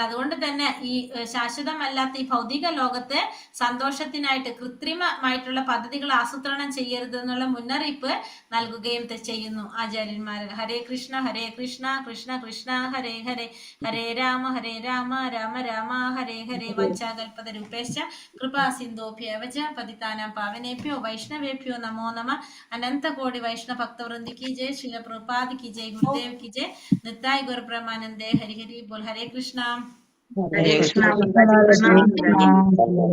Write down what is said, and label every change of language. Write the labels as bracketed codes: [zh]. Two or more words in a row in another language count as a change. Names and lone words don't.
[ml] അതുകൊണ്ട് തന്നെ ഈ ശാശ്വതമല്ലാത്ത ഈ ഭൗതിക ലോകത്തെ സന്തോഷത്തിനായിട്ട് കൃത്രിമമായിട്ടുള്ള പദ്ധതികൾ ആസൂത്രണം ചെയ്യരുതെന്നുള്ള മുന്നറിയിപ്പ് നൽകുകയും ചെയ്യുന്നു ആചാര്യന്മാർ. ഹരേ കൃഷ്ണ ഹരേ കൃഷ്ണ കൃഷ്ണ കൃഷ്ണ ഹരേ ഹരേ, ഹരേ രാമ രാമ രാമ ഹരേ ഹരേ. [sa] വഞ്ചാകൽപത രൂപേശ്ച കൃപാ സിന്ധോഭ്യവച പതിതാനാം പാവനേഭ്യോ വൈഷ്ണവേഭ്യോ നമോ നമ. [hi] अनन्त कोटि वैष्णव भक्तवृन्दि की जय, श्रील प्रभुपाद की जय, गुरुदेव की जय, नित्याय गुरु ब्रह्मानंदे, हरि हरि बोल. हरे कृष्णा.